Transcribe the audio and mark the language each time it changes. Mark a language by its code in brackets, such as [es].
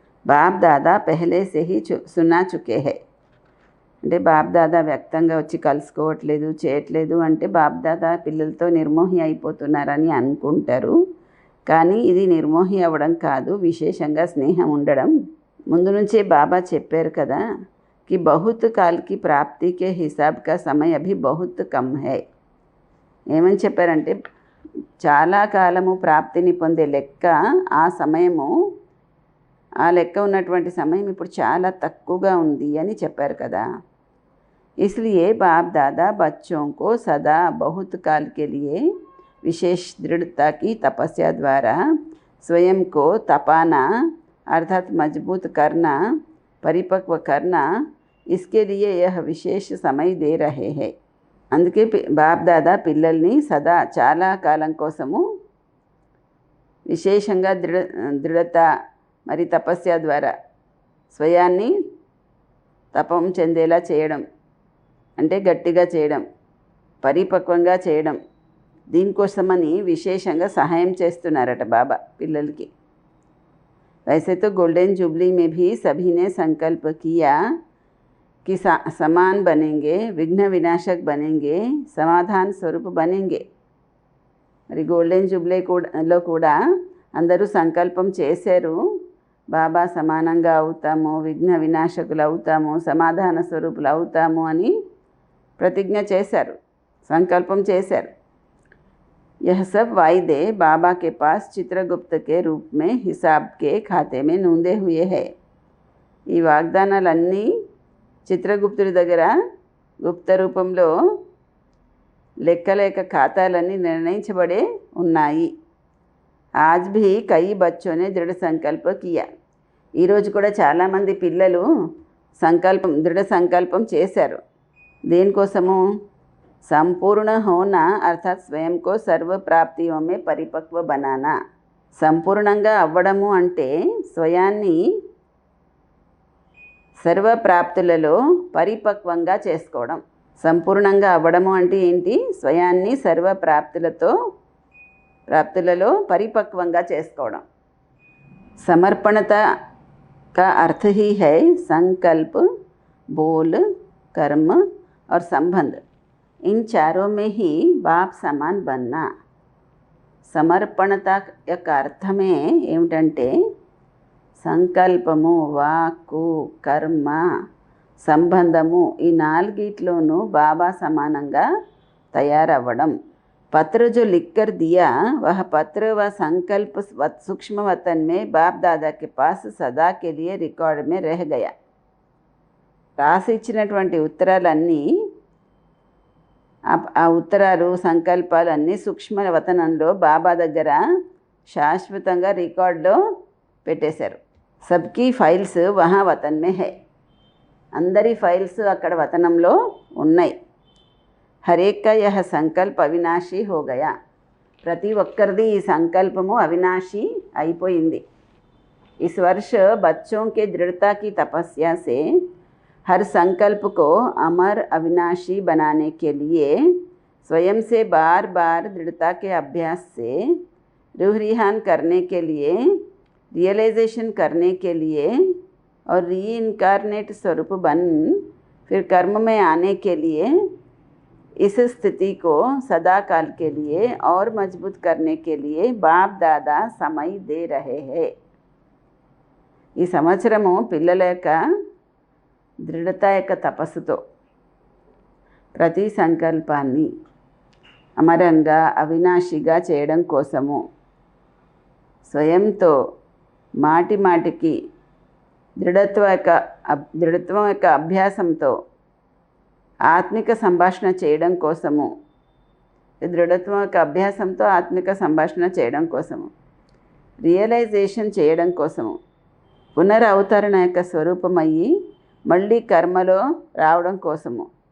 [hi] బాప్ దాదా పెహలే say he Suna Chuke high. [te] అంటే బాప్ దాదా వ్యక్తంగా వచ్చి కలుసుకోవట్లేదు, చేయట్లేదు అంటే బాప్ దాదా పిల్లలతో నిర్మోహి అయిపోతున్నారని అనుకుంటారు. కానీ ఇది నిర్మోహి అవ్వడం కాదు, విశేషంగా స్నేహం ఉండడం. ముందు నుంచే బాబా చెప్పారు కదా [hi] कि बहुत काल की प्राप्ति के हिसाब का समय अभी बहुत कम है. [te] ఏమని చెప్పారంటే చాలా కాలము ప్రాప్తిని పొందే లెక్క ఆ సమయము, ఆ లెక్క ఉన్నటువంటి సమయం ఇప్పుడు చాలా తక్కువగా ఉంది అని చెప్పారు కదా. [hi] इसलिए बाप दादा बच्चों को सदा बहुत काल के लिए विशेष दृढ़ता की तपस्या द्वारा स्वयं को तपाना अर्थात मजबूत करना, परिपक्व करना, इसके लिए यह विशेष समय दे रहे हैं. [te] అందుకే బాప్ దాదా పిల్లల్ని సదా చాలా కాలం కోసము విశేషంగా దృఢత మరి తపస్య ద్వారా స్వయాన్ని తపం చెందేలా చేయడం, అంటే గట్టిగా చేయడం, పరిపక్వంగా చేయడం, దీనికోసమని విశేషంగా సహాయం చేస్తున్నారట బాబా పిల్లలకి. [hi] वैसे तो गोल्डन जुबली में भी सभी ने संकल्प किया कि समान बनेंगे, विघ्न विनाशक बनेंगे, समाधान स्वरूप बनेंगे. [te] మరి గోల్డెన్ జూబ్లీలో కూడా అందరూ సంకల్పం చేశారు, బాబా సమానంగా అవుతాము, విఘ్న వినాశకులు అవుతాము, సమాధాన స్వరూపులు అవుతాము అని ప్రతిజ్ఞ చేశారు, సంకల్పం చేశారు. [hi] यह सब वायदे बाबा के पास चित्रगुप्त के रूप में हिसाब के खाते में नूंदे हुए हैं. [te] ఈ వాగ్దానాలన్నీ చిత్రగుప్తుడి దగ్గర గుప్త రూపంలో లెక్కలేక ఖాతాలన్నీ నిర్ణయించబడే ఉన్నాయి. [hi] आज भी कई बच्चों ने दृढ़ संकल्प किया. [te] ఈరోజు కూడా చాలామంది పిల్లలు దృఢ సంకల్పం చేశారు. దేనికోసము? [hi] संपूर्ण होना अर्थात स्वयं को सर्व प्राप्तियों में परिपक्व बनाना. [te] సంపూర్ణంగా అవ్వడము అంటే స్వయాన్ని సర్వప్రాప్తులలో పరిపక్వంగా చేసుకోవడం. సంపూర్ణంగా అవ్వడము అంటే ఏంటి? స్వయాన్ని ప్రాప్తులలో పరిపక్వంగా చేసుకోవడం. [hi] సమర్పణత का अर्थ ही है संकल्प, बोल, कर्म और संबंध. इन चारों में ही बाप समान बनना. [te] సమర్పణత యొక్క అర్థమే ఏమిటంటే సంకల్పము, వాక్కు, కర్మ, సంబంధము ఈ నాలుగిట్లోనూ బాబా సమానంగా తయారవ్వడం. [hi] पत्र जो लिख कर दिया वह पत्र व संकल्प सूक्ष्म वतन में बाप दादा के पास सदा के लिए रिकॉर्ड में रह गया. [te] రాసి ఇచ్చినటువంటి ఉత్తరాలన్నీ, ఆ ఉత్తరాలు సంకల్పాలు అన్నీ సూక్ష్మ వతనంలో బాబా దగ్గర శాశ్వతంగా రికార్డులో పెట్టేశారు. [hi] సబ్కి ఫైల్స్ వహా వతన్ మే హై. [te] అందరి ఫైల్స్ అక్కడ వతనంలో ఉన్నాయి. [hi] హరేక్ కా యహ సంకల్ప్ అవినాశీ హో గయా. [te] ప్రతి ఒక్కరిది ఈ సంకల్పము అవినాశీ అయిపోయింది. [hi] इस वर्ष बच्चों के दृढ़ता की तपस्या से हर संकल्प को अमर अविनाशी बनाने के लिए स्वयं से बार बार दृढ़ता के अभ्यास से रूह रिहान करने के लिए, रियलाइजेशन करने के लिए और रीइनकारनेट स्वरूप बन फिर कर्म में आने के लिए इस स्थिति को सदा काल के लिए और मजबूत करने के लिए बाप दादा समय दे रहे हैं. [te] ఈ సంవత్సరము పిల్లల యొక్క దృఢత యొక్క తపస్సుతో ప్రతి సంకల్పాన్ని అమరంగా అవినాశిగా చేయడం కోసము స్వయంతో మాటి మాటికి దృఢత్వం యొక్క అభ్యాసంతో ఆత్మిక సంభాషణ చేయడం కోసము, దృఢత్వం యొక్క అభ్యాసంతో ఆత్మిక సంభాషణ చేయడం కోసము, రియలైజేషన్ చేయడం కోసము, పునరవతరణ యొక్క స్వరూపమయ్యి మళ్ళీ కర్మలో రావడం కోసము